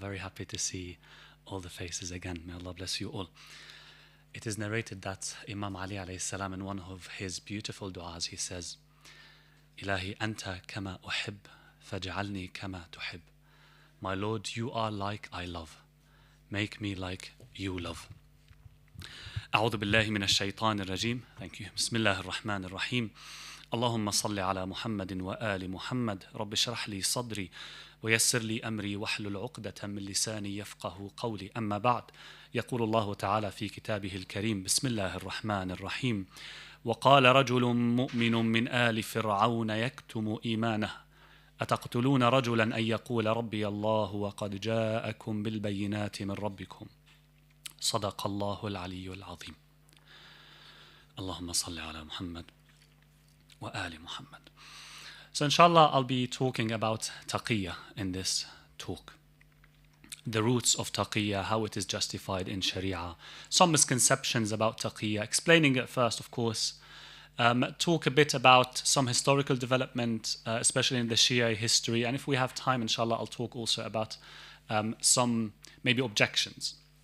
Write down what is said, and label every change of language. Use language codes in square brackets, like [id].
[en] I'm very happy to see all the faces again. May Allah bless you all. It is narrated that Imam Ali alayhi salam in one of his beautiful du'as, he says, [ar] Ilahi anta kama uhib, faj'alni kama tuhib. [en] My Lord, you are like I love. Make me like you love. [ar] أعوذ بالله من الشيطان الرجيم. [en] Thank you. [ar] بسم الله الرحمن الرحيم. اللهم صل على محمد وآل محمد رب اشرح لي صدري ويسر لي أمري واحلل عقدة من لساني يفقه قولي أما بعد يقول الله تعالى في كتابه الكريم بسم الله الرحمن الرحيم وقال رجل مؤمن من آل فرعون يكتم إيمانه أتقتلون رجلا أن يقول ربي الله وقد جاءكم بالبينات من ربكم صدق الله العلي العظيم. اللهم صل على محمد وآل محمد. [en] So inshallah I'll be talking about Taqiyya in this talk. The roots of Taqiyya, how it is justified in Sharia, some misconceptions about Taqiyya, explaining it first of course, talk a bit about some historical development, especially in the Shi'i history, and if we have time inshallah I'll talk also about some maybe objections.